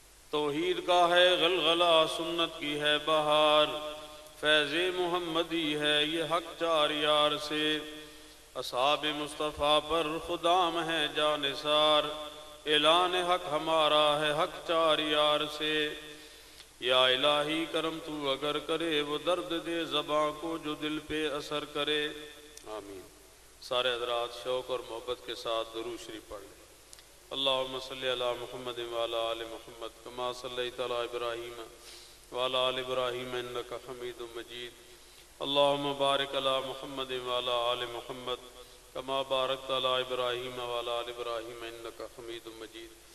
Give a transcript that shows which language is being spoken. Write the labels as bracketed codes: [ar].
[ur] توحید کا ہے غلغلہ، سنت کی ہے بہار، فیض محمدی ہے یہ حق چار یار سے. اصحاب مصطفیٰ پر خدام ہے جانثار، اعلان حق ہمارا ہے حق چار یار سے. یا الہی کرم تو اگر کرے، وہ درد دے زباں کو جو دل پہ اثر کرے. آمین. سارے حضرات شوق اور محبت کے ساتھ درود شریف پڑھ لیں. [ar] اللہم صلی علی محمد وعلی آل محمد کما صلیت علی ابراہیم وعلی آل ابراہیم انک حمید مجید. اللہم بارک علی محمد وعلی آل محمد کما بارکت علی ابراہیم وعلی آل ابراہیم انک حمید مجید.